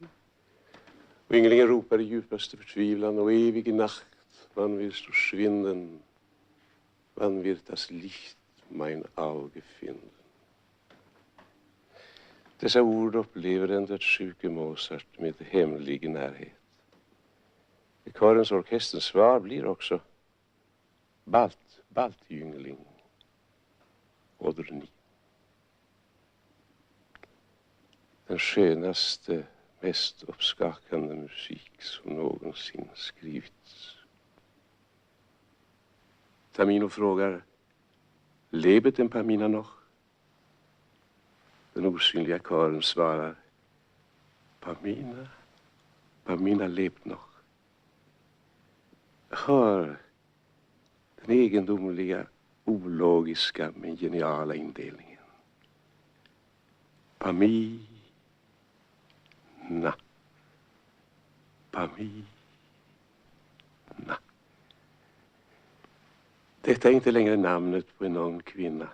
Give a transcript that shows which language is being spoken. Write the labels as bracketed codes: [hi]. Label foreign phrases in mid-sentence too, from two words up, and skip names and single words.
[sv] Och ynglingen ropar i djupaste förtvivlan: [de] och evig nacht, wann wirst du schwinden, wann wird das Licht mein Auge finden. [sv] Dessa ord upplever den dödssjuke Mozart med hemlig närhet. I körens orkesterns svar blir också [de] Bald jüngling oder nie. [sv] Den skönaste, mest uppskakande musik som någonsin skrivits. Tamino frågar: [de] Lebet den Pamina noch? [sv] Den osynliga kören svarar: [de] Pamina lebt noch. [sv] Hör den egendomliga, ologiska men geniala indelningen. Pamina. Detta är inte längre namnet på en ung kvinna.